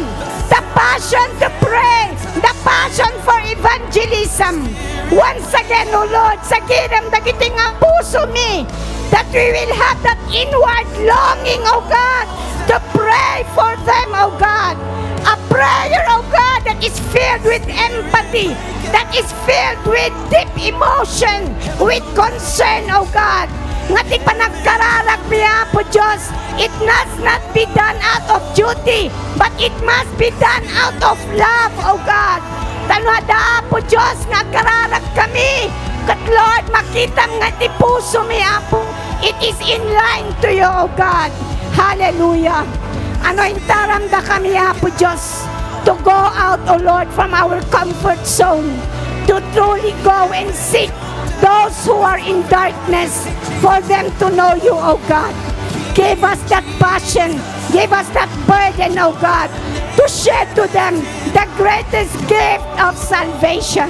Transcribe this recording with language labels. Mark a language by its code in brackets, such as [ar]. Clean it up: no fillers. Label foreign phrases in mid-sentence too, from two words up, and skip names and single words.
[en] The passion to pray. The passion for evangelism. Once again, oh Lord, [ilo] sa giram dagiti nga puso mi, [en] that we will have that inward longing, oh God, to pray for them, oh God. A prayer, oh God, that is filled with empathy, that is filled with deep emotion, with concern, oh God. [ilo] Nga ti panagkararag niya po Diyos, [en] it must not be done out of duty, but it must be done out of love, oh God. [ilo] Tanwada po Diyos, nga kararag kami, kat Lord, makita nga ti puso mi Apo, [en] it is in line to you, oh God. Hallelujah. [ilo] Ano intaramda kami Apo Diyos, [en] to go out, oh Lord, from our comfort zone, to truly go and seek those who are in darkness, for them to know you, oh God. Give us that passion, give us that burden, oh God, to share to them the greatest gift of salvation.